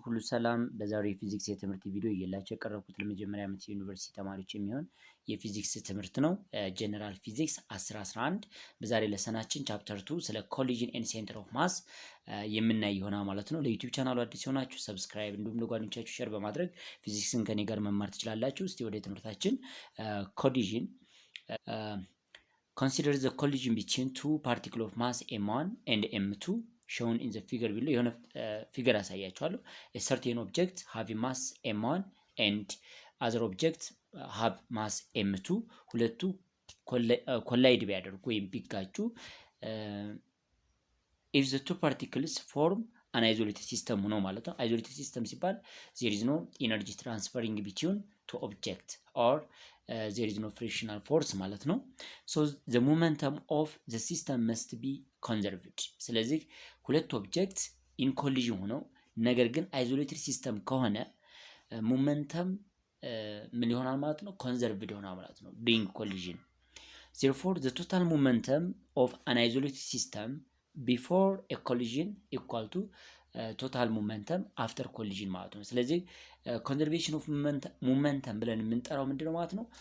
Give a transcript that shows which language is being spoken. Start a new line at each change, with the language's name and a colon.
Amharic: ሁሉ ሰላም። በዛሬው የፊዚክስ የትምህርት ቪዲዮ እየላችሁ የቀረብኩት ለመጀመሪያ ዓመት የዩኒቨርሲቲ ተማሪዎች የሚሆን የፊዚክስ ትምህርት ነው። ጀነራል ፊዚክስ 1011 በዛሬ ለሰናችን ቻፕተር 2 ስለ ኮሊዥን ኤንድ ሴንተር ኦፍ ማስ የምናይ ይሆናል ማለት ነው። ለዩቲዩብ ቻናሉ አዲስ የሆናችሁ ሰብስክራይብ እንዲሁም ለጓደኞቻችሁ ሼር በማድረግ ፊዚክስን ከኔ ጋር መማር ትችላላችሁ። እስቲ ወደ ትምህርታችን ኮሊዥን
English: consider the collision between two particles of mass m1 and m2 shown in the figure below.
Amharic: የሆነ ፊገር አሳያችኋለሁ።
English: a certain object have mass m1 and other object have mass m2
Amharic: ሁለቱ ኮላይድ ቢያደርጉ ወይም ቢጋጩ
English: if the two particles form an isolated system
Amharic: ሆኖ ማለት ነው።
English: isolated system ሲባል there is no energy transferring between two objects or there is no frictional force ማለት ነው። so the momentum of the system must be conserved።
Amharic: ስለዚህ ሁለት ኦብጀክት ኢን ኮሊዥን ሆነው ነገር ግን አይዞሌትድ ሲስተም ከሆነ ሞመንተም ምን ይሆናል ማለት ነው?
English: ኮንዘርቭድ
Amharic: ይሆናል ማለት ነው
English: ዱሪንግ ኮሊዥን። therefore the total momentum of an isolated system before a collision equal to ቶታል ሞመንተም አፍተር ኮሊዥን
Amharic: ማለት ነው።
English: ስለዚህ ኮንዘርቬሽን ኦፍ ሞመንተም
Amharic: ብለን የምንጠራው ምንድነው ማለት ነው?